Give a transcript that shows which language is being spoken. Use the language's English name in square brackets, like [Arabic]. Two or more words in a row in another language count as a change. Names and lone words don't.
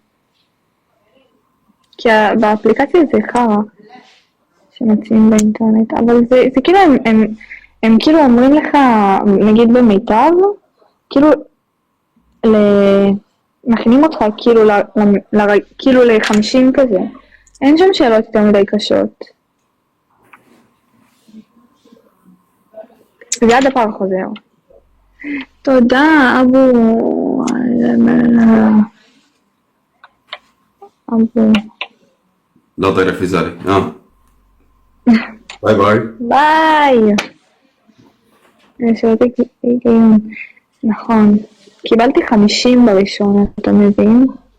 [Hebrew] כי באפליקציה זה חרא שמציעים באינטרנט, אבל זה כאילו הם כאילו אומרים לך, נגיד במיטב, כאילו מכינים אותך כאילו ל-50 כזה. אין שם שאלות יותר מדי קשות. זה הדפר חוזר. תודה, אבו. אבו. [Arabic] لا ضير في ذلك [English] bye bye [Hebrew] ביי. נכון. קיבלתי 50 בראשון, אתה מבין?